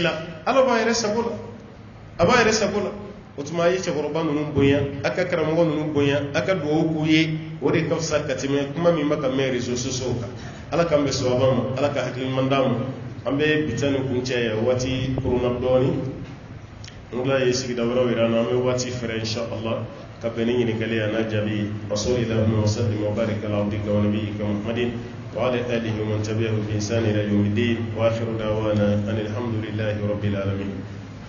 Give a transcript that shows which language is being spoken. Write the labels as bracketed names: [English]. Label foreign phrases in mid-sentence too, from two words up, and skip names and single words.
[Bambara] la ala b'a yɛrɛ sago la a b'a yɛrɛ sago la o tuma a ye cɛkɔrɔba ninnu bonya a ka karamɔgɔ ninnu bonya a ka dugawu k'u ye o de ka fisa ka tɛmɛ kuma min bɛ ka mɛn [French] réseaux sociaux [Bambara] kan ala k'an bɛ sababa ma ala ka hakili ɲuman d'an ma an bɛ bitɔn ni kuncɛ waati koronna dɔɔni ala ye sigida wɛrɛw yira an na an bɛ waati fɛrɛ inshallah ka bɛn ni ɲininkali ye a n'a jaabi [Arabic] وصلى الله وسلم وبارك على عبدك ونبيك محمد وعلى آله ومن تبعه بإحسان إلى يوم الدين وآخر دعوانا أن الحمد لله رب العالمين